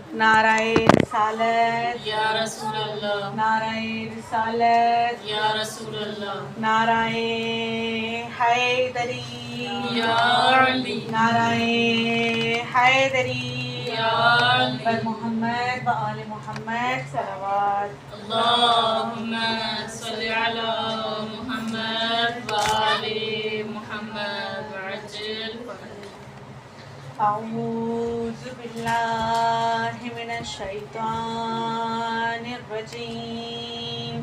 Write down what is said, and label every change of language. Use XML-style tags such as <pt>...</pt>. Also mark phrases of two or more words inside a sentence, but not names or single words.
<ur>نعرۂ رسالت</ur> <ar>يا رسول الله,</ar> <ur>نعرۂ رسالت</ur> <ar>يا رسول الله,</ar> <ur>نعرۂ حیدری</ur> <ar>يا علي,</ar> <ur>نعرۂ حیدری</ur> <ar>يا علي.</ar> <fa>بر محمد و آل محمد صلوات.</fa> <ar>اللهم صل على محمد وآل محمد وعجل أعوذ بالله من الشيطان الرجيم.</ar>